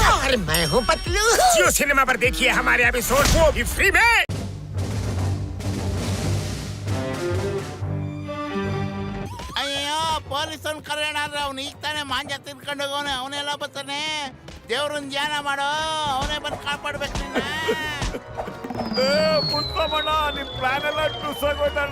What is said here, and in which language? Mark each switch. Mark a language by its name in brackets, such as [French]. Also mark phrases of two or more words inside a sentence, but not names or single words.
[Hindi] और मैं हूँ पतलू। जियो सिनेमा पर देखिए हमारे एपिसोड वो भी फ्री में। [Kannada] ಅಯ್ಯೋ ಪೊಲೀಸನ್ ಕರೆಯೋಣ ಅವ್ನು ಈಗ ತಾನೇ ಮಾಂಜ ತಿನ್ಕೊಂಡು ಹೋಗೋನೆ. ಅವನೆಲ್ಲ ಬರ್ತಾನೆ. ದೇವ್ರನ್ ಧ್ಯಾನ ಮಾಡೋ, ಅವನೇ ಬಂದು ಕಾಪಾಡ್ಬೇಕು ನಿನ್ನ. ಪುಟ್ಟ ನಿಮ್ ಪ್ಲಾನ್ ಎಲ್ಲ ಟುಸಾಗೋಯ್ತಣ್ಣ.